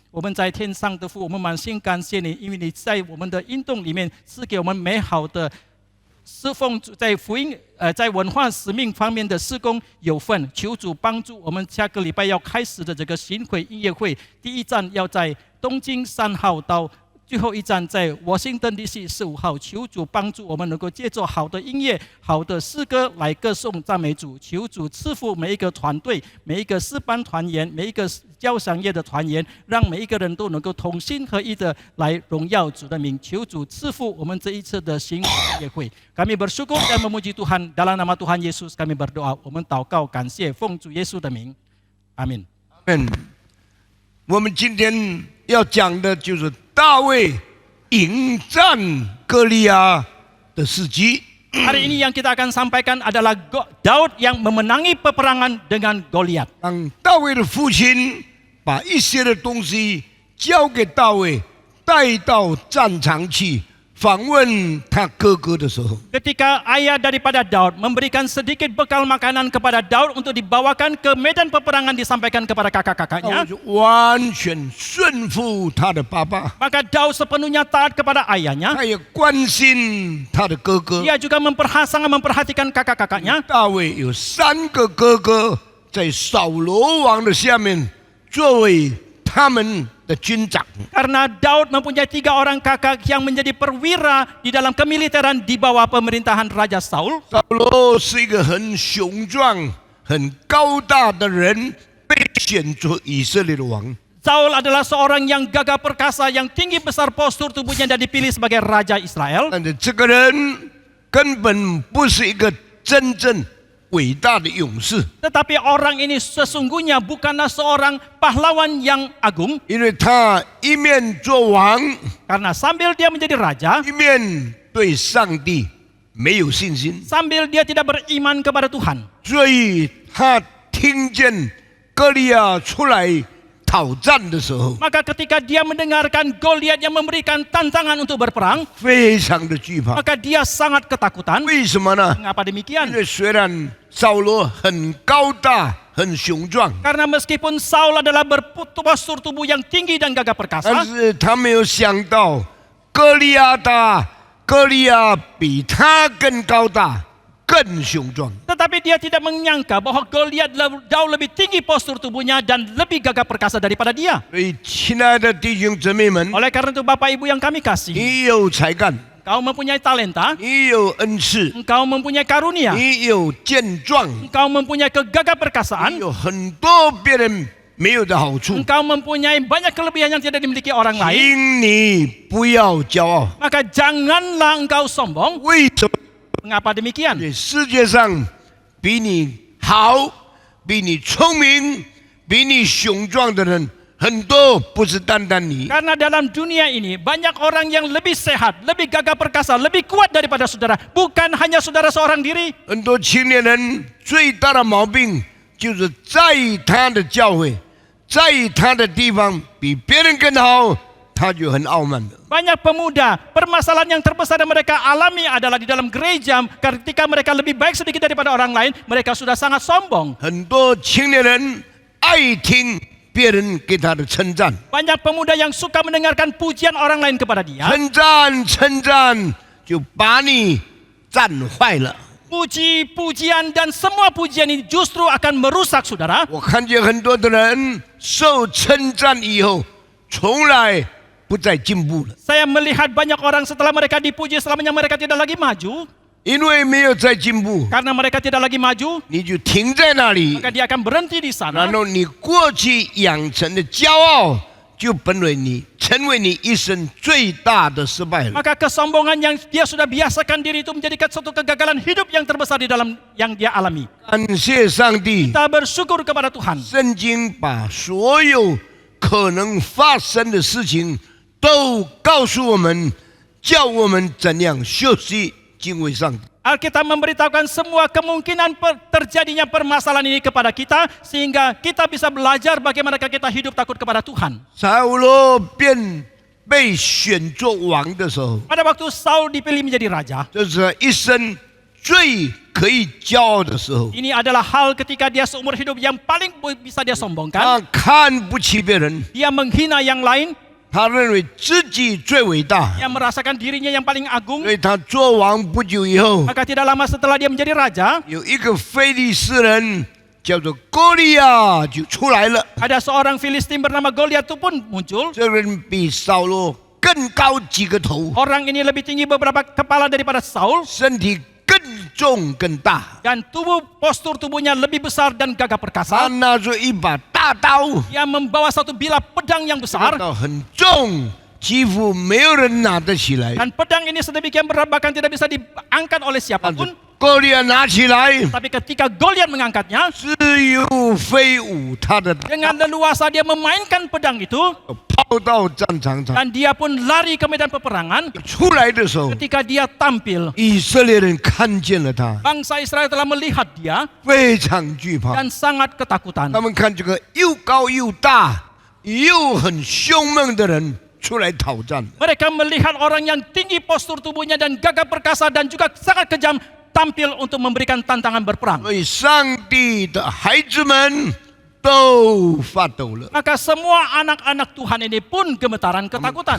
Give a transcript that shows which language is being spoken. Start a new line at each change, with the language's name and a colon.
Chinese: 我们在天上的父，我们满心感谢你，因为你在我们的运动里面赐给我们美好的侍奉，在福音在文化使命方面的事工有份，求主帮助我们下个礼拜要开始的这个巡回音乐会，第一站要在东京3号到最后一站在Washington DC 15号，求主帮助我们能够借着好的音乐、好的诗歌来歌颂赞美主。求主赐福每一个团队、每一个诗班团员、每一个交响乐的团员，让每一个人都能够同心合一的来荣耀主的名。求主赐福我们这一次的巡回音乐会。
Indonesian: Kami bersyukur dan memuji Tuhan dalam nama Tuhan Yesus kami berdoa.
Chinese: 我们祷告感谢，奉主耶稣的名，阿门。我们今天要讲的就是大卫迎战歌利亚的事迹。
Indonesian: Hari ini yang kita akan sampaikan adalah Daud yang memenangi peperangan dengan Goliat.
Chinese: 当大卫的父亲把一些的东西交给大卫，带到战场去访问他哥哥的时候，
Indonesian: Ketika ayah daripada Daud memberikan sedikit bekal makanan kepada Daud untuk dibawakan ke medan peperangan disampaikan kepada
Chinese: 大
Indonesian: kakak-kakaknya,
Chinese: 卫就完全顺服他的爸爸，
Indonesian: maka Daud sepenuhnya taat kepada ayahnya.
Chinese: 他也关心他的哥哥。
Indonesian: Dia juga sangat memperhatikan kakak-kakaknya.
Chinese: 大卫有3个哥哥在扫罗王的下面，作为他们的军长。
Indonesian: Karena Daud mempunyai 3 orang kakak yang menjadi perwira di dalam kemiliteran di bawah pemerintahan Raja Saul.
Chinese: 扫罗是一个很雄壮、很高大的人，被选做以色列的王。
Indonesian: Saul adalah seorang yang gagah perkasa, yang tinggi besar postur tubuhnya dan dipilih sebagai Raja Israel.
Chinese: 但是这个人根本不是一个真正伟大的勇士，
Indonesian: Tetapi orang ini sesungguhnya bukanlah seorang pahlawan yang agung.
Chinese: 因为他一面做王，
Indonesian: Karena sambil dia menjadi raja,
Chinese: 一面对上帝没有信心，
Indonesian: sambil dia tidak beriman kepada Tuhan.
Chinese: 所以他听见歌利亚出来讨战的时候，
Indonesian: Maka ketika dia mendengarkan Goliat yang memberikan tantangan untuk berperang,
Chinese: 非常的惧怕。
Indonesian: maka dia sangat ketakutan.
Chinese: 为什么呢？
Indonesian: Mengapa
Chinese: 因
Indonesian: demikian?
Chinese: 为虽然扫罗很高大、很雄壮，
Indonesian: Karena meskipun Saul adalah berpostur tubuh yang tinggi dan gagah
Chinese: 但
Indonesian: perkasa,
Chinese: 是他没有想到歌利亚比他更高大、更雄壮。
Indonesian: tetapi dia tidak menyangka bahwa Goliat jauh lebih tinggi postur tubuhnya dan lebih gagah perkasa daripada dia.
Chinese: 所以，亲爱的弟兄姊妹们，
Indonesian: Oleh karena itu Bapak Ibu yang kami kasih,
Chinese: 你有才干，
Indonesian: engkau mempunyai talenta,
Chinese: 你有恩赐，
Indonesian: engkau mempunyai karunia,
Chinese: 你有健壮，
Indonesian: engkau mempunyai kegagah
Chinese: 你
Indonesian: perkasaan,
Chinese: 有很多别人没有的好处。
Indonesian: engkau mempunyai banyak kelebihan yang tidak dimiliki orang lain.
Chinese: 请你不要骄傲。
Indonesian: Maka janganlah engkau sombong.
Chinese: 为什么？
Indonesian: Mengapa demikian?
Chinese: 这世界上比你好、比你聪明、比你雄壮的人很多，不是单单你。
Indonesian: Karena dalam dunia ini banyak orang yang lebih sehat, lebih gagah perkasa, lebih kuat daripada saudara. Bukan hanya saudara seorang diri.
Chinese: 很多青年人最大的毛病就是在他的教会，在他的地方比别人更好，他就很傲慢的。
Indonesian: Banyak pemuda, permasalahan yang terbesar yang mereka alami adalah di dalam gereja. Ketika mereka lebih baik sedikit daripada orang lain, mereka sudah sangat sombong.
Chinese: 很多青年人爱听别人给他的称赞，
Indonesian: Banyak pemuda yang suka mendengarkan pujian orang lain kepada dia.
Chinese: 称赞就把你赞坏了。
Indonesian: Puji-pujian dan semua pujian ini justru akan merusak saudara.
Chinese: 我看见很多的人受称赞以后，从来不再进步了，
Indonesian: Saya melihat banyak orang setelah mereka dipuji, selamanya mereka tidak lagi maju.
Chinese: 因为没有再进步，
Indonesian: Karena mereka tidak lagi maju,
Chinese: 你就停在那里，
Indonesian: maka dia akan berhenti di sana.
Chinese: 然后你过去养成的骄傲就本为你成为你一生最大的失败了。
Indonesian: Maka kesombongan yang dia sudah biasakan diri itu menjadikan suatu kegagalan hidup yang terbesar di dalam yang dia alami.
Chinese: 感谢上帝，
Indonesian: Kita bersyukur kepada Tuhan.
Chinese: 圣经把所有可能发生的事情都告诉我们，叫我们怎样学习敬畏上帝。
Indonesian: Alkitab memberitahukan semua kemungkinan terjadinya permasalahan ini kepada kita sehingga kita bisa belajar bagaimana kita hidup takut kepada Tuhan.
Chinese: 扫罗便被选做王的时候，
Indonesian: Pada waktu Saul dipilih menjadi raja,
Chinese: 这是他一生最可以骄傲的时候。
Indonesian: ini adalah hal ketika dia seumur hidup yang paling bisa dia
Chinese: 他
Indonesian: sombongkan.
Chinese: 看不起别人，
Indonesian: Dia menghina yang lain,
Chinese: 他认为自己最伟大，
Indonesian: yang merasakan dirinya yang paling agung.
Chinese: 所以他做王不久以后，
Indonesian: Maka tidak lama setelah dia menjadi raja,
Chinese: 有一个非利士人叫做哥利亚就出来了。
Indonesian: ada seorang Filistin bernama Goliat itu pun muncul.
Chinese: 这个人比扫罗更高几个头，
Indonesian: Orang ini lebih tinggi beberapa kepala daripada Saul
Chinese: 身体更重更大。
Indonesian: dan postur tubuhnya lebih besar dan gagah perkasa.
Chinese: 拿着一把大刀，
Indonesian: Dia membawa satu bilah pedang yang
Chinese: 大
Indonesian: besar
Chinese: 刀很重，几乎没有人拿得起来。
Indonesian: dan pedang ini sedemikian berat bahkan tidak bisa diangkat oleh
Chinese: 但
Indonesian: siapapun.
Chinese: 是哥利亚拿起来，
Indonesian: Tapi ketika Goliat mengangkatnya,
Chinese: 自由飞舞，他的
Indonesian: dengan leluasa dia memainkan pedang itu
Chinese: 跑到战场上。
Indonesian: dan dia pun lari ke medan peperangan.
Chinese: 出来的时候，
Indonesian: Ketika dia tampil,
Chinese: 以色列人看见了他，
Indonesian: bangsa Israel telah melihat dia
Chinese: 非常惧怕。
Indonesian: dan sangat ketakutan.
Chinese: 他们看这个又高又大又很凶猛的人出来讨战。
Indonesian: Mereka melihat orang yang tinggi postur tubuhnya dan gagah perkasa dan juga sangat kejam tampil untuk memberikan tantangan berperang.
Chinese: 所以上帝的孩子们都发抖了。
Indonesian: Maka semua anak-anak Tuhan ini pun gemetaran ketakutan.